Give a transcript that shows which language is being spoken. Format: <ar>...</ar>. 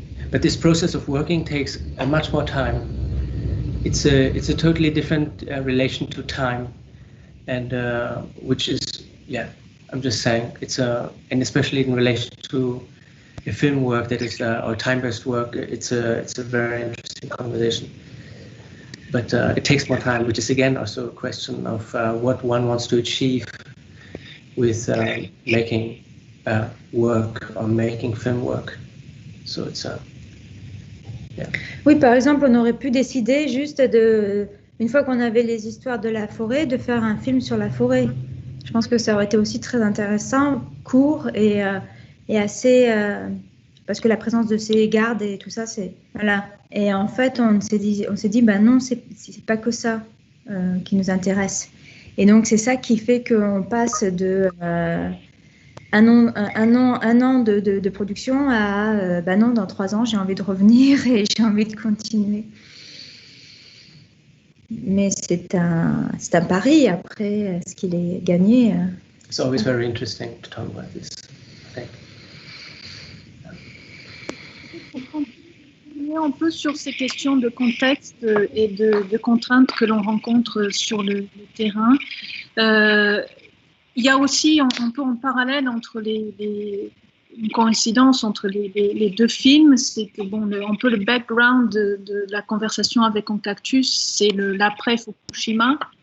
<en>But this process of working takes much more time. It's a totally different relation to time, and which is, I'm just saying, and especially in relation to a film work that is or time-based work, it's a very interesting conversation. But it takes more time, which is again also a question of what one wants to achieve with making work or making film work. So it's</en> <fr>Oui, par exemple, on aurait pu décider juste une fois qu'on avait les histoires de la forêt, de faire un film sur la forêt. Je pense que ça aurait été aussi très intéressant, court et assez, parce que la présence de ces gardes et tout ça, c'est voilà. Et en fait, on s'est dit, non, c'est pas que ça qui nous intéresse. Et donc c'est ça qui fait qu'on passe de un an de production à non, dans 3 ans j'ai envie de revenir et j'ai envie de continuer. Mais c'est un pari. Après, est-ce qu'il est gagné?</fr> <en>It's always very interesting to talk about this, I think.</en> <fr>Un peu sur ces questions de contexte et de contraintes que l'on rencontre sur le terrain. Il y a aussi un peu en parallèle entre une coïncidence entre les deux films, c'est que un peu le background de la conversation avec un cactus, c'est l'après Fukushima.</fr>